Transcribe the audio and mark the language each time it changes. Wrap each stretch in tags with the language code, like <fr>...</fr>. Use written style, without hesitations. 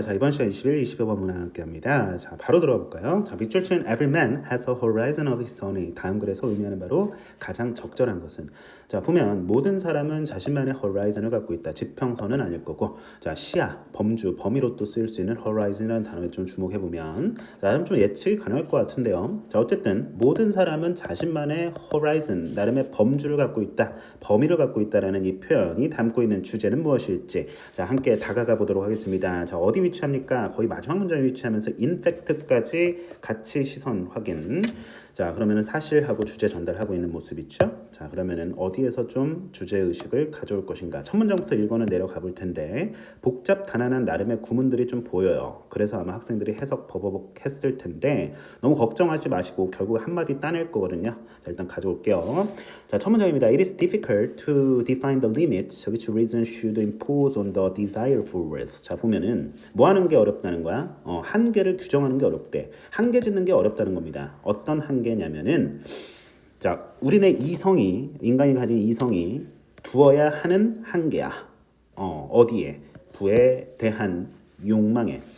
<ko>자, 이번 시간 21, 22번 문화 함께 합니다. 자, 바로 들어가 볼까요? 자, 밑줄 친</ko> <en>every man has a horizon of his own.</en> <ko>다음 글에서 의미하는 바로 가장 적절한 것은. 자, 보면 모든 사람은 자신만의 horizon을 갖고 있다. 지평선은 아닐 거고. 자, 시야, 범주, 범위로 또 쓰일 수 있는 horizon이라는 단어에 좀 주목해 보면 나름 좀 예측이 가능할 것 같은데요. 자, 어쨌든 모든 사람은 자신만의 horizon, 나름의 범주를 갖고 있다. 범위를 갖고 있다라는 이 표현이 담고 있는 주제는 무엇일지. 자, 함께 다가가 보도록 하겠습니다. 자, 어디 위치합니까? 거의 마지막 문장에 위치하면서 인팩트까지 같이 시선 확인. 자, 그러면은 사실하고 주제 전달하고 있는 모습 있죠? 자, 그러면은 어디에서 좀 주제 의식을 가져올 것인가? 첫 문장부터 읽어는 내려가 볼 텐데 복잡 단안한 나름의 구문들이 좀 보여요. 그래서 아마 학생들이 해석 버벅 했을 텐데 너무 걱정하지 마시고 결국 한마디 따낼 거거든요. 자, 일단 가져올게요. 자, 첫 문장입니다.</ko> <en>It is difficult to define the limits which reason should impose on the desire for worth.</en> <ko>자, 보면은 뭐 하는 게 어렵다는 거야? 한계를 규정하는 게 어렵대. 한계 짓는 게 어렵다는 겁니다. 어떤 한계냐면은 자, 우리네 이성이 인간이 가진 이성이 두어야 하는 한계야. 어디에? 부에 대한 욕망에.</ko>